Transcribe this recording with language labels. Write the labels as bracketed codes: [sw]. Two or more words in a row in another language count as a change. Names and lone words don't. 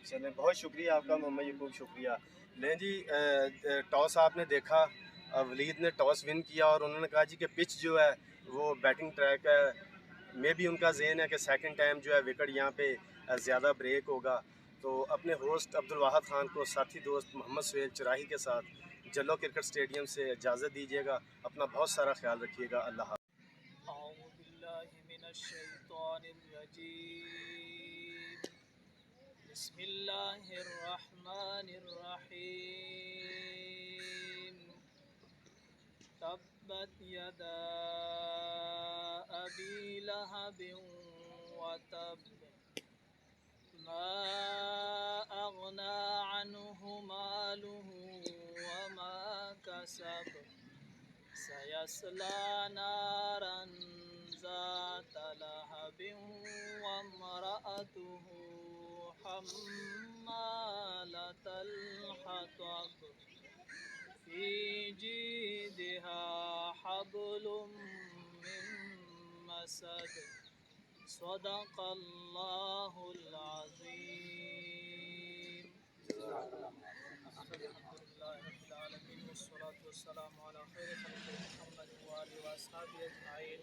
[ur] چلیں، بہت شکریہ آپ کا محمد یعقوب، شکریہ۔ لیں جی، ٹاس آپ نے دیکھا، ولید نے [en] toss win [ur] کیا اور انہوں نے کہا جی کہ پچ جو ہے وہ [en] batting track [ur] है। میں بھی ان کا ذہن ہے کہ [en] second time [ur] جو ہے وکٹ یہاں پہ زیادہ بریک ہوگا. تو اپنے ہوسٹ عبدالواحد خان کو ساتھی دوست محمد سہیل چوراہی کے ساتھ جلو کرکٹ اسٹیڈیم سے اجازت دیجیے گا. اپنا بہت سارا خیال رکھیے گا. अल्लाह। [ar] تبت يدا أبي لهب وتب ما أغنى عنه ماله وما كسب سيصلى نارا ذات لهب وامرأته حمالة الحطب في جيدها حبل من مسد صدق الله العظيم. الحمد لله رب العالمين والصلاة والسلام على خير خلق محمد وآله وأصحابه أجمعين.